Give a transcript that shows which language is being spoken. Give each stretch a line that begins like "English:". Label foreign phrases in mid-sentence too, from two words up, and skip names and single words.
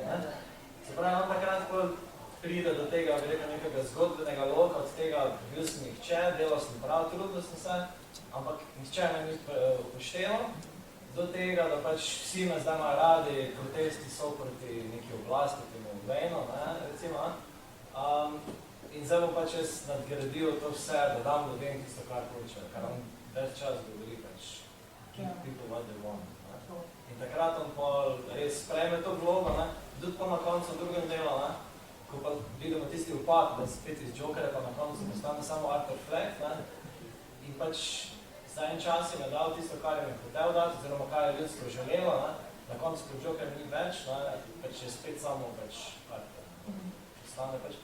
Slovenian: Se pravi, on takrat pride do tega, bi rekel, nekega zgodbenega loka, od tega bil sem nihče, delal sem prav, trudil sem se, ampak nihče me ni upošteval, do tega, da pač vsi me zdaj imajo radi, protesti so proti neki oblasti, temu Waynu, recimo. In zdaj bo pač jaz nadgradil to vse, da dam ljudem tisto, kar hoče, kar on več čas govori, pač
English: give people what they want.
Slovenian: In takrat on pa res sprejme to vlogo, tudi pa na koncu v drugem delu, ko pa vidimo tisti upad, da spet iz Jokerja pa na koncu postane samo Arthur Fleck, in pač za en čas jim je dal tisto, kar jim je hotel dati, oziroma kar je ljudstvo želelo, na koncu pa Joker ni več, pač je spet samo pač postane pač.